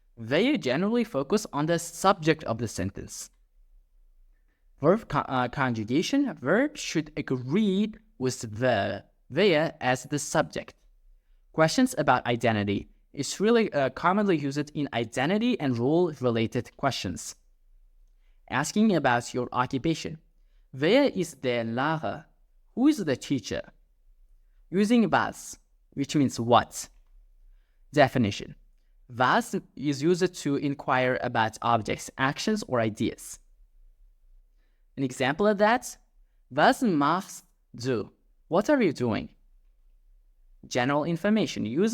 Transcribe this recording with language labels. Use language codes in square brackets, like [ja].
[en] Wer generally focus on the subject of the sentence. Verb conjugation. Verb should agree with wer as the subject. Questions about identity. It's really commonly used in identity and role-related questions. Asking about your occupation. [de] Wer ist der Lehrer? [en] who is the teacher? Using was, which means what. Definition. Was is used to inquire about objects, actions, or ideas. An example of that, [de] was machst du? [en] What are you doing? General information.